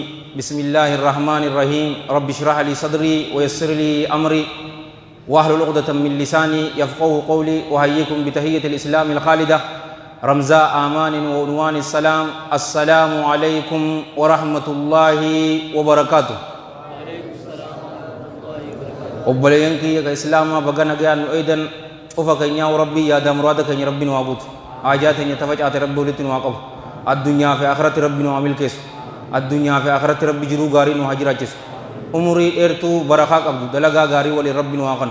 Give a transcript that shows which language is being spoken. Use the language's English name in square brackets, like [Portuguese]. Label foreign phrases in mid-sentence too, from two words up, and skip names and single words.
[Arabic] بسم الله الرحمن الرحيم. رب اشرح لي صدري ويسر لي أمري واحلل عقدة من لساني يفقهوا قولي. وهيكم بتحية الإسلام الخالدة رمزاء آمان وعنوان السلام. السلام عليكم ورحمة الله وبركاته. [Oromo] obboleeyyan kiyya ka islaamaa baga nagaan nu eedan cufa keenyaa rabbii yaada muraada keenya rabbi nu haa guutu. haajaa teenya tafacaate rabbi walitti nu haa qabu. addunyaa fi akhiratti rabbi nu haa milkeessu. addunyaa fi akhiratti rabbi jiruu gaarii nu haa jiraachisu. umurii dheertuu barakaa qabdu dalagaa gaarii waliin rabbi nu haa kanu.